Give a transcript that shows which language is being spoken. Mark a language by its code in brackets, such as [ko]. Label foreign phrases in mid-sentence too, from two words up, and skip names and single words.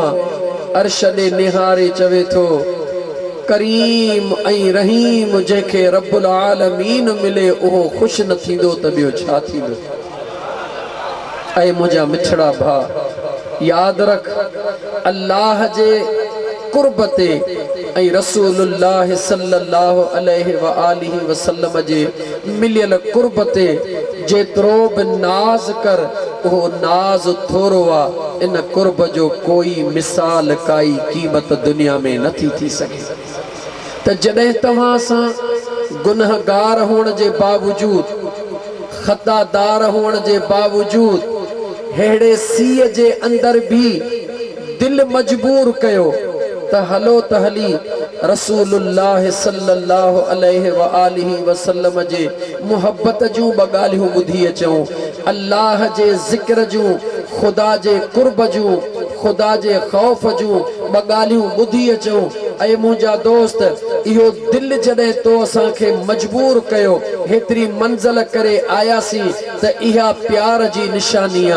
[sd] अर्श ॾे निहारे चवे थो करीम ऐं रहीम जंहिंखे [ar] رب العالمين [sd] मिले उहो ख़ुशि न थींदो त ॿियो छा थींदो। ऐं मुंहिंजा मिठड़ा भाउ यादि रख, अल्लाह जे कुर्ब ते ऐं [ar] رسول الله صلى الله عليه وآله وسلم [sd] जे मिलियल कुर्ब ते जेतिरो बि नाज़ कर उहो नाज़ थोरो आ। इन कुर्ब जो कोई मिसाल काई क़ीमत दुनिया में नथी थी सघे। त जॾहिं तव्हां सां गुनहगार हुअण जे बावजूद, ख़तादार हुअण जे बावजूद हेड़े सीअ जे अंदर भी दिल मजबूर कयो त हलो त हली [ar] رسول الله صلى الله عليه وآله وسلم [sd] जे मुहब्बत जूं ॿ ॻाल्हियूं ॿुधी अचूं, अल्लाह जे ज़िक्र जूं, ख़ुदा जे कुर्ब जूं, ख़ुदा जे ख़ौफ़ जूं ॿ ॻाल्हियूं ॿुधी अचूं। ऐं मुंहिंजा दोस्त इहो दिल जॾहिं तो असांखे मजबूर कयो हेतिरी मंज़िल करे आयासीं त इहा प्यार जी निशानी आ।